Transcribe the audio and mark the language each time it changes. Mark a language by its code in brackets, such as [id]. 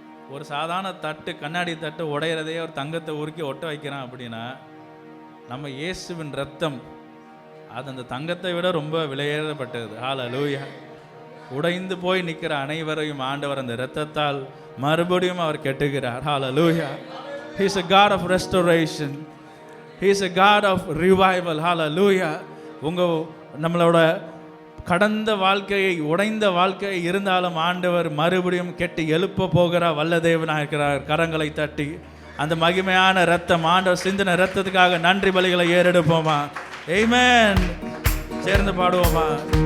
[ta] ஒரு சாதாரண தட்டு, கண்ணாடி தட்டு உடையிறதே ஒரு தங்கத்தை உருக்கி ஒட்ட வைக்கிறான் அப்படின்னா, நம்ம இயேசுவின் ரத்தம் அது அந்த தங்கத்தை விட ரொம்ப விலையேறப்பட்டது. ஹல்லேலூயா. உடைந்து போய் நிற்கிற அனைவரையும் ஆண்டவர் அந்த இரத்தத்தால் மறுபடியும் அவர் கெட்டுகிறார். ஹல்லேலூயா. [en] He is a God of restoration. He is a God of revival. Hallelujah. [ta] நம்மளோட கடந்த வாழ்க்கையை, உடைந்த வாழ்க்கை இருந்தாலும் ஆண்டவர் மறுபடியும் கெட்டி எழுப்ப போகிற வல்ல தேவனாக இருக்கிறார். கரங்களை தட்டி அந்த மகிமையான இரத்தம், ஆண்டவர் சிந்தின இரத்தத்துக்காக நன்றி பலிகளை ஏறெடுப்போமா? ஆமென். சேர்ந்து பாடுவோமா?